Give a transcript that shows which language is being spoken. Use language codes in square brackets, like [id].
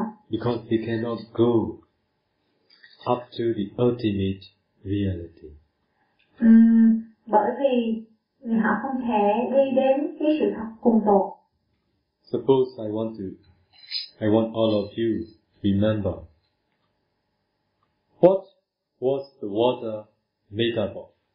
[en] Because they cannot go up to the ultimate reality. [vi] Bởi vì họ không thể đi đến cái sự thật cùng tột. [en] Suppose I want all of you remember what was the water made up of?